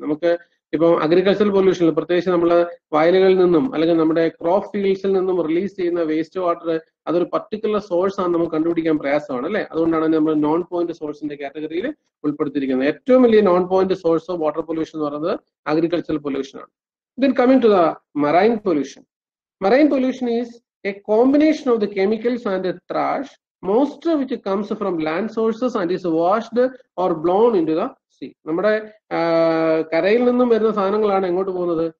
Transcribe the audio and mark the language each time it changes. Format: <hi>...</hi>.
<ml>നമുക്ക് ഇപ്പം അഗ്രികൾച്ചറൽ പൊല്യൂഷനിൽ പ്രത്യേകിച്ച് നമ്മൾ വയലുകളിൽ നിന്നും അല്ലെങ്കിൽ നമ്മുടെ ക്രോപ്പ് ഫീൽഡ്സിൽ നിന്നും റിലീസ് ചെയ്യുന്ന വേസ്റ്റ് വാട്ടർ, അതൊരു പർട്ടിക്കുലർ സോഴ്സ് ആണ് നമുക്ക് കണ്ടുപിടിക്കാൻ പ്രയാസമാണ് അല്ലെ? അതുകൊണ്ടാണ് നമ്മൾ നോൺ പോയിന്റ് സോഴ്സിന്റെ കാറ്റഗറിയിൽ ഉൾപ്പെടുത്തിയിരിക്കുന്നത്. ഏറ്റവും വലിയ</ml> <en>non point source of water pollution</en> <ml>എന്ന് പറയുന്നത് അഗ്രികൾച്ചറൽ പൊല്യൂഷൻ ആണ്.</ml> <en>Then coming to the marine pollution. Marine pollution is a combination of the chemicals and the trash, most of which comes from land sources and is washed or blown into the sea.</en> <ml>നമ്മുടെ കരയിൽ നിന്നും വരുന്ന സാധനങ്ങളാണ് എങ്ങോട്ട് പോകുന്നത്?</ml>